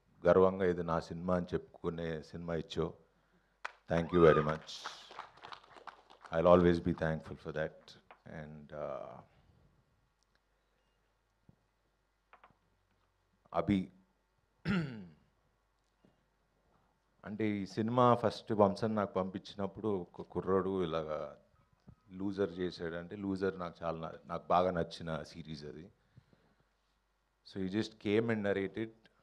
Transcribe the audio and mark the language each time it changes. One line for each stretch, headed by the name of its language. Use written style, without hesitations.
Telugu: గర్వంగా ఇది నా సినిమా అని చెప్పుకునే సినిమా ఇచ్చావు.
English: Thank you very much. I'll always be thankful for that.
Telugu: And అభి, అంటే ఈ సినిమా ఫస్ట్ వంశన్ నాకు పంపించినప్పుడు ఒక కుర్రాడు ఇలాగా లూజర్ చేశాడు. అంటే లూజర్ నాకు బాగా నచ్చిన సిరీస్ అది.
English: So he just came and narrated.